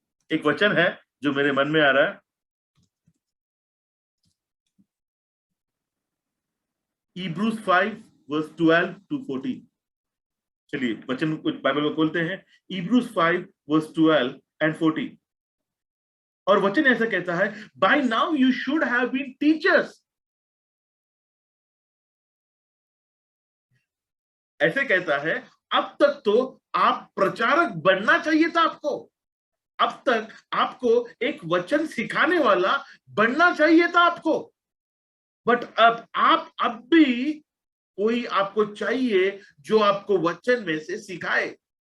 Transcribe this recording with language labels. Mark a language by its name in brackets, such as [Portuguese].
[Hindi] एक वचन है जो मेरे मन में आ रहा है, Hebrews 5 verse 12 to 14। चलिए वचन कुछ बाइबल को खोलते हैं, Hebrews 5 verse 12 and 14। और वचन ऐसा कहता है, [English] by now you should have been teachers। [Hindi] ऐसे कहता है, अब तक तो आप प्रचारक बनना चाहिए था आपको। अब तक आपको एक वचन सिखाने वाला बनना चाहिए था आपको। बट अब भी कोई आपको चाहिए जो आपको वचन में से सिखाए।